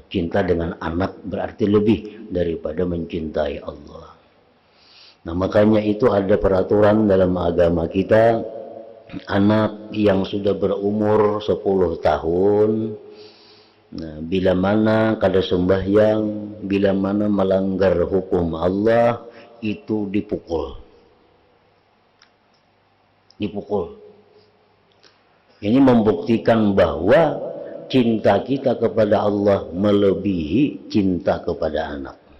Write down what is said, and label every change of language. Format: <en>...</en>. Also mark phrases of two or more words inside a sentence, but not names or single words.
<id>Cinta dengan anak berarti lebih daripada mencintai Allah. Nah, makanya itu ada peraturan dalam agama kita, anak yang sudah berumur 10 tahun, nah, bila mana kada sembahyang, bila mana melanggar hukum Allah, itu dipukul. Dipukul. Ini membuktikan bahwa cinta kita kepada Allah melebihi cinta kepada anak.</id>